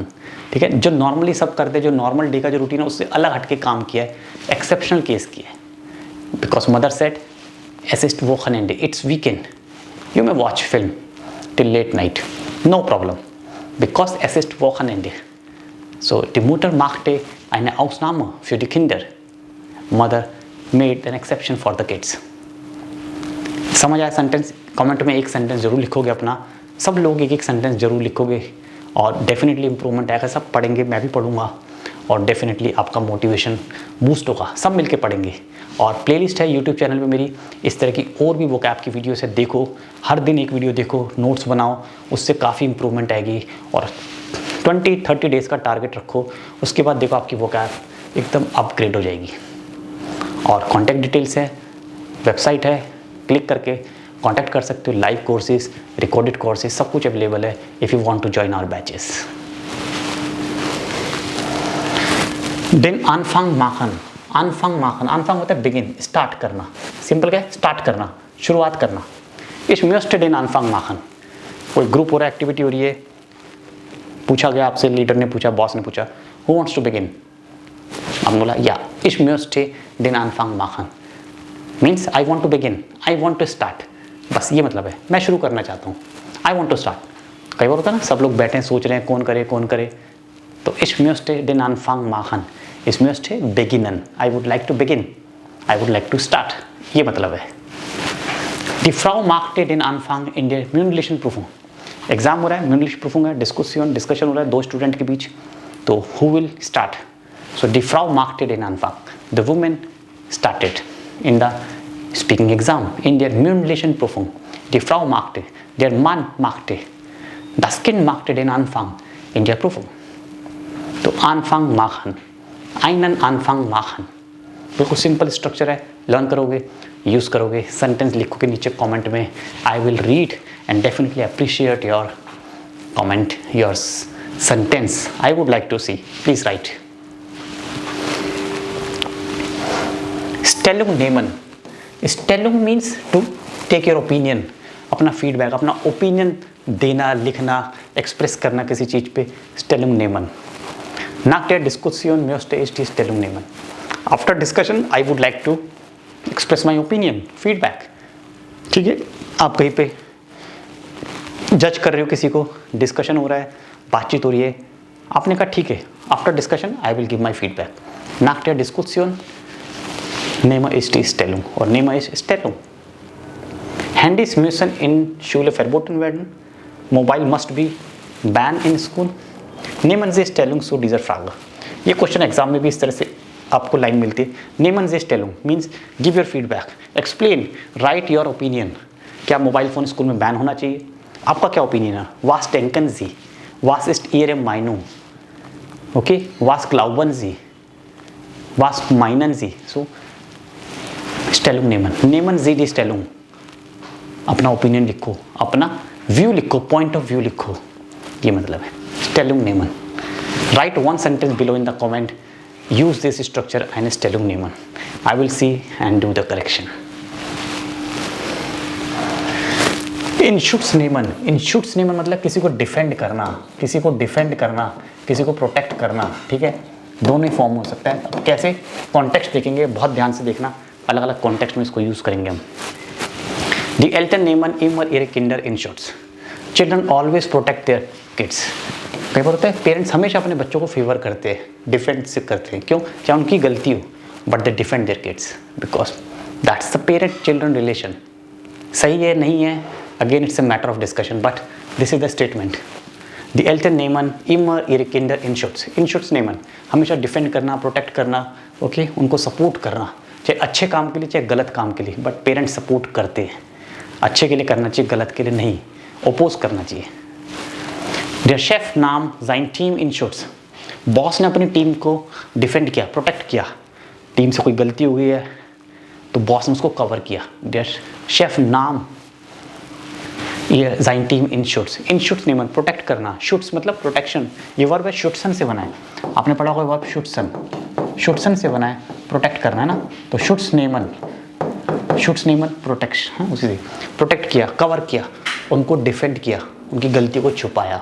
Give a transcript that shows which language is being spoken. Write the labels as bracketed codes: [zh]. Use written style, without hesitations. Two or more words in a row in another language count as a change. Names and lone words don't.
[hi] ठीक है, जो नॉर्मली सब करते हैं, जो [en] normal day [hi] का जो रूटीन है उससे अलग हटके काम किया है, [en] exceptional case [hi] किया है. [en] because mother said [de] es ist Wochenende, [en] it's weekend, you may watch film till late night, no problem, because [de] es ist Wochenende. So die Mutter machte eine Ausnahme für die Kinder. [en] Mother made an exception for the kids. [hi] समझ आया सेंटेंस? कमेंट में एक सेंटेंस जरूर लिखोगे अपना, सब लोग एक एक सेंटेंस जरूर लिखोगे और डेफिनेटली इंप्रूवमेंट आएगा. सब पढ़ेंगे, मैं भी पढ़ूंगा और डेफिनेटली आपका [en] motivation boost [hi] होगा. सब मिलके पढ़ेंगे. और प्लेलिस्ट है यूट्यूब चैनल पे मेरी, इस तरह की और भी वोकैब की वीडियोस है, देखो, हर दिन एक वीडियो देखो, नोट्स बनाओ, उससे काफ़ी इंप्रूवमेंट आएगी. और 20-30 डेज़ का टारगेट रखो, उसके बाद देखो आपकी वोकैब एकदम अपग्रेड हो जाएगी. और [en] contact details [hi] है, वेबसाइट है, क्लिक करके कॉन्टैक्ट कर सकते हो. [en] live courses, recorded courses, [hi] सब कुछ [en] अवेलेबल है if you want to join our batches. [de] Den Anfang machen. Anfang machen. [hi] Anfang होता है बिगिन, स्टार्ट करना. सिंपल क्या है? स्टार्ट करना, शुरुआत करना. [de] Ich möchte den Anfang machen. [hi] कोई ग्रुप हो रहा है, एक्टिविटी हो रही है, पूछा गया आपसे, लीडर ने पूछा, बॉस ने पूछा, [en] who wants to begin? [hi] आपने बोला या [de] ich möchte den Anfang machen. [en] Means I want to begin, I want to start. [hi] बस ये मतलब है, मैं शुरू करना चाहता हूँ. [en] I want to start. [hi] कई बार होता है ना, सब लोग बैठे हैं सोच रहे हैं कौन करे कौन करे, तो [de] ich möchte den Anfang machen. Ich möchte beginnen. [en] I would like to begin. I would like to start. [hi] ये मतलब है. [de] Die Frau machte den Anfang in der mündlichen Prüfung. [hi] एग्जाम हो रहा है, [de] mündliche Prüfung [hi] है, डिस्कशन हो रहा है दो स्टूडेंट के बीच, तो [en] who will start? [de] So die Frau machte den Anfang. [en] The woman started in the speaking exam [de] in der mündlichen Prüfung. Die Frau machte, der Mann machte, das Kind machte den Anfang in der Prüfung. तो Anfang machen, einen Anfang machen, [hi] बिल्कुल [en] simple structure [hi] है. लर्न करोगे, यूज़ करोगे, सेंटेंस लिखोगे नीचे कमेंट में. [en] I will read and definitely appreciate your comment, your sentence. I would like to see, please write. [de] Stellung nehmen. [en] Stellung means to take your opinion, [hi] अपना फीडबैक, अपना ओपिनियन देना, लिखना, एक्सप्रेस करना किसी चीज़ पे, [de] stellungnehmen. Nach der Diskussion möchte ich die Stellungnehmen. [en] After discussion I would like to express my opinion, feedback. [hi] ठीक है, आप कहीं पे जज कर रहे हो किसी को, डिस्कशन हो रहा है, बातचीत हो रही है, आपने कहा ठीक है, [en] after discussion I will give my feedback. [de] Nach der Diskussion nehme ich die Stellung और nehme ich Stellung. Handys müssen in Schule verboten werden. [en] Mobile must be banned in school. [de] Nehmen Sie Stellung zu dieser Frage. [hi] ये क्वेश्चन एग्जाम में भी इस तरह से आपको लाइन मिलती है. [de] Nehmen Sie Stellung [en] means give your feedback, explain, write your opinion. [hi] क्या मोबाइल फ़ोन स्कूल में बैन होना चाहिए? आपका क्या ओपिनियन है? [de] Was denken Sie? Was ist Ihre Meinung? Okay, was glauben Sie? Was meinen Sie? So, Stellung nehmen. Nehmen Sie die Stellung. [hi] अपना ओपिनियन लिखो, अपना व्यू लिखो, [en] point of view [hi] लिखो, ये मतलब है [de] Stellung nehmen. [en] Write one sentence below in the comment. Use this structure and [de] Stellung nehmen. [en] I will see and do the correction. [de] in Schutz nehmen [hi] मतलब किसी को डिफेंड करना, किसी को डिफेंड करना, किसी को प्रोटेक्ट करना. ठीक है, दोनों ही फॉर्म हो सकता है. अब कैसे, कॉन्टेक्स्ट देखेंगे, बहुत ध्यान से देखना, अलग अलग कॉन्टेक्स्ट में इसको यूज़ करेंगे हम. [de] Die Eltern nehmen immer ihre Kinder in Schutz. [en] children always protect their kids. [hi] कई बार होता है पेरेंट्स हमेशा अपने बच्चों को फेवर करते हैं, डिफेंड से करते हैं. क्यों? चाहे उनकी गलती हो, [en] but they defend their kids because that's the parent children relation. [hi] सही है नहीं है, [en] again it's a matter of discussion, but this is the statement. [de] The Eltern nehmen immer ihre Kinder in Schutz. In Schutz nehmen [hi] हमेशा डिफेंड करना, प्रोटेक्ट करना, ओके, उनको सपोर्ट करना, चाहे अच्छे काम के लिए चाहे गलत काम के लिए, बट पेरेंट्स सपोर्ट करते हैं. अच्छे के लिए करना चाहिए, गलत के लिए नहीं, ओपोज करना चाहिए. [de] Der Chef nahm sein Team in Schutz. [hi] बॉस ने अपनी टीम को डिफेंड किया, प्रोटेक्ट किया. टीम से कोई गलती हो गई है तो बॉस ने उसको कवर किया. [de] Der Chef nahm ये sein Team in Schutz. in Schutz nehmen [hi] प्रोटेक्ट करना, शुट्स मतलब प्रोटेक्शन. ये वर्ब है शुट्सन से बना है, आपने पढ़ा होगा वर्ब शुट्सन, शुट्सन से बना है, प्रोटेक्ट करना है ना. तो [de] Schutz nehmen [hi] प्रोटेक्शन, उसी से प्रोटेक्ट किया, कवर किया, उनको डिफेंड किया, उनकी गलती को छुपाया.